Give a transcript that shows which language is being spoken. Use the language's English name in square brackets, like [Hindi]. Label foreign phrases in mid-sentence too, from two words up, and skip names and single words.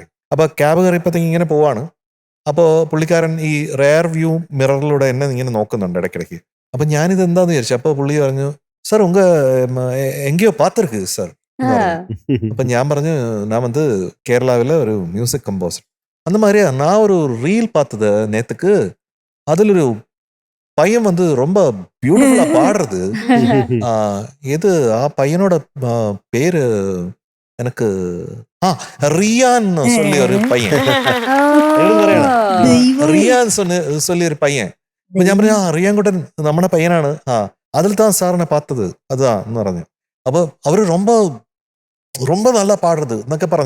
[Malayalam] അപ്പോൾ ക്യാബ് കയറിയപ്പോഴത്തേക്ക് ഇങ്ങനെ പോവാണ്. അപ്പോൾ പുള്ളിക്കാരൻ ഈ റെയർ വ്യൂ മിററിലൂടെ എന്നെ ഇങ്ങനെ നോക്കുന്നുണ്ട് ഇടയ്ക്കിടയ്ക്ക്. അപ്പം ഞാനിത് എന്താന്ന് വിചാരിച്ചു. അപ്പോൾ പുള്ളി പറഞ്ഞു, സാർ [Tamil] உங்க எங்கயோ பாத்திருக்கு [Malayalam] സാർ. അപ്പം ഞാൻ പറഞ്ഞു, ഞാൻ വന്ന് കേരളാവിലെ ഒരു [English] music composer. [Tamil] அந்த மாதிரியா நான் ஒரு ரீல் பார்த்தது நேத்துக்கு. அதில் ஒரு பையன் வந்து ரொம்ப பியூட்டிஃபுல்லா பாடுறது. எது ஆ பையனோட பேரு எனக்கு റിയാൻ சொல்லி [Malayalam] ഒരു പയ്യൻ, [Tamil] റിയാൻ சொல்லி [Malayalam] ഒരു പയ്യൻ. അപ്പൊ ഞാൻ പറഞ്ഞു, റിയാൻകുട്ടൻ നമ്മുടെ പയ്യനാണ്. അതിൽ താൻ സാറിനെ പാത്തത് അതാ എന്ന് പറഞ്ഞു. അപ്പൊ അവര് ரொம்ப നല്ല പാടുന്നത് എന്നൊക്കെ പറഞ്ഞു.